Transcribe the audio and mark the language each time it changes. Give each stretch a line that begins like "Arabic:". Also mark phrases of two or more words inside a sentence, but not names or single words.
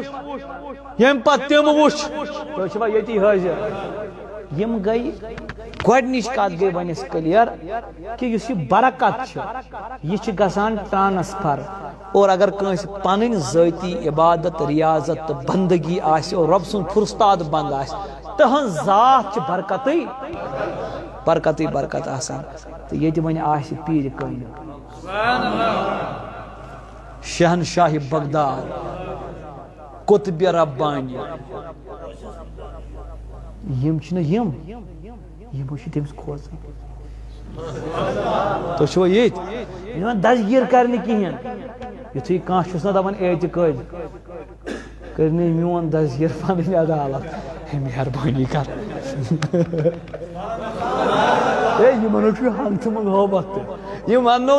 Kashmiri: تُہۍ چھِوا ییٚتی حٲضِر یِم گٔے گۄڈنِچ کتھ گٔے وۄنۍ اَسہِ کلیر کہِ یُس یہِ برکت چھِ یہِ چھِ گژھان ٹرانسفر اور اگر کٲنٛسہِ پنٕنۍ ذٲتی عبادت ریاضت تہٕ بندگی آسہِ اور رۄب سُنٛد فرستاد بنٛد آسہِ تٕہنٛز ذات چھِ برکتٕے برکت آسان تہٕ ییٚتہِ وۄنۍ آسہِ پیٖرِ کٲنی شہنشاہ بغداد قطبِ ربانی یِم چھِنہٕ یِمو چھِ تٔمِس کھوژان تُہۍ چھِوا ییٚتہِ یِوان دسگیٖر کرنہِ کِہیٖنۍ یُتھُے کانٛہہ چھُس نہ دپان اعتقٲدی کٔرنٕے میون دسگیٖر پنٕنۍ عدالت ہے مہربٲنی کر ہے یِمن چھُ ہنٛگتہٕ محبت تہِ یِم وننو